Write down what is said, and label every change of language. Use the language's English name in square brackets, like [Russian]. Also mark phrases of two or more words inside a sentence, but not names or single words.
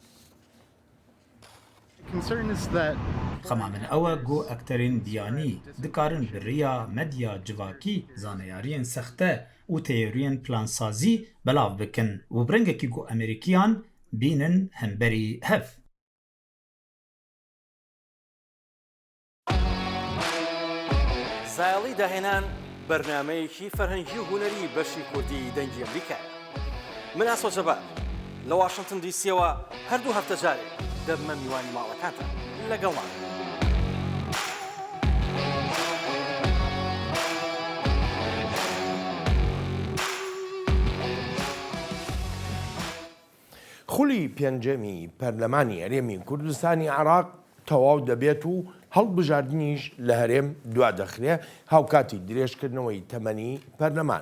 [Kurdish] خما من أوا جو أكترين دياني دكارن بريا مديا جواكي زانيارين سخته و تيورين بلان سازي بلاف بكن و برنگكي جو أمريكيان بينن همبري هف. [Central Kurdish] زایڵی داهێنان بەرنامەیەکی فەرهەنگی و هونەری بەشی کوردی دەنگی ئەمریکا. من ئاسۆ جەبار لە واشنگتن دیسیەوە هەردوو هەفتە جارێک دەبمە میوانی ماڵەکانتان لەگەڵمان. خولی پێنجەمی پەرلەمانی هەرێمی کوردستانی عێراق تەواو دەبێت و هەڵبژاردنیش لە هەرێم دوا دەخرێ هاوکاتی درێژکردنەوەی تەمەنی پەرلەمان.